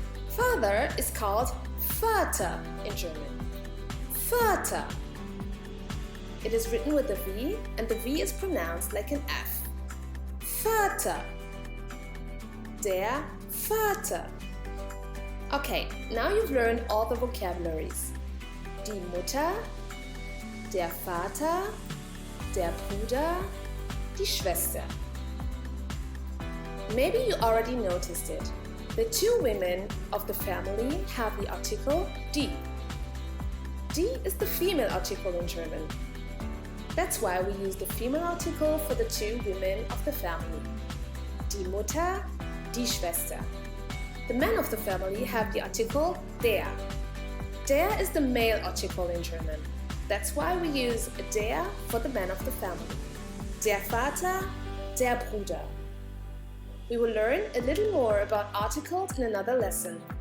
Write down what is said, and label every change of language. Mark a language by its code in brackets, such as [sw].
[en] Father is called Vater in German. Vater. It is written with a V and the V is pronounced like an F. Vater. [de] Der Vater. [en] Okay, now you've learned all the vocabularies. [de] Die Mutter, der Vater, der Bruder, die Schwester. [en] Maybe you already noticed it. The 2 women of the family have the article die. Die is the female article in German. That's why we use the female article for the 2 women of the family. [de] Die Mutter, die Schwester. [en] The men of the family have the article der. Der is the male article in German. That's why we use der for the men of the family. [de] Der Vater, der Bruder. [en] We will learn a little more about articles in another lesson.